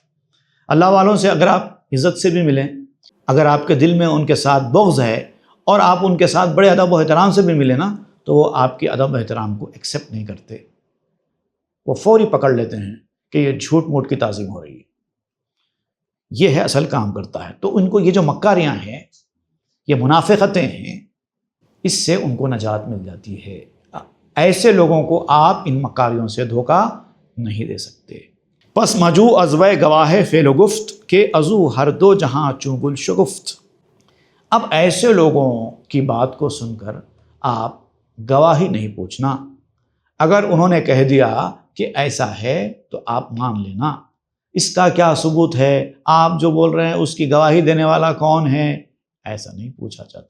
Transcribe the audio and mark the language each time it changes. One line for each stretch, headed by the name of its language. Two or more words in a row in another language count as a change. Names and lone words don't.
Urdu: اللہ والوں سے اگر آپ عزت سے بھی ملیں، اگر آپ کے دل میں ان کے ساتھ بغض ہے اور آپ ان کے ساتھ بڑے ادب و احترام سے بھی ملیں نا، تو وہ آپ کے ادب و احترام کو ایکسیپٹ نہیں کرتے، وہ فوری پکڑ لیتے ہیں کہ یہ جھوٹ موٹ کی تعظیم ہو رہی ہے، یہ ہے اصل کام کرتا ہے۔ تو ان کو یہ جو مکاریاں ہیں، یہ منافقتیں ہیں، اس سے ان کو نجات مل جاتی ہے۔ ایسے لوگوں کو آپ ان مکاریوں سے دھوکہ نہیں دے سکتے۔
Persian: پس مجو ازوے گواہ فعل و گفت کہ ازو ہر دو جہاں چوں گل شگفت۔
Urdu: اب ایسے لوگوں کی بات کو سن کر آپ گواہی نہیں پوچھنا، اگر انہوں نے کہہ دیا کہ ایسا ہے تو آپ مان لینا، اس کا کیا ثبوت ہے، آپ جو بول رہے ہیں اس کی گواہی دینے والا کون ہے، ایسا نہیں پوچھا جاتا۔